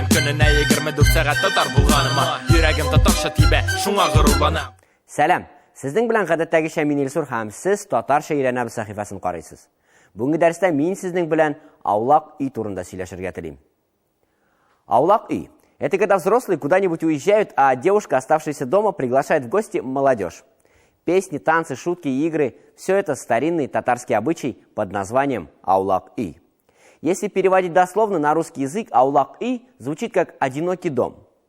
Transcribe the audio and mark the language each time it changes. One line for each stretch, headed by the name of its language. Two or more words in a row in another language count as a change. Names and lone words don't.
Tatar: Көненә 24 сәгать татар булганыма, йөрәгем татарча тибә, шуңа горурланам. Сәлам, сезнең белән гадәттәгечә мин Илсур һәм сез татарча өйрәнәбез сәхифәсен карыйсыз. Бүгенге дәрестә мин сезнең белән аулак үй турында сөйләшергә телим. Аулак үй –
Russian: это когда взрослые куда-нибудь уезжают, а девушка, оставшаяся дома, приглашает в гости молодежь. Песни, танцы, шутки и игры – все это старинный татарский обычай под названием аулак-үй. Если переводить дословно на русский язык, аулак-үй звучит как «одинокий дом».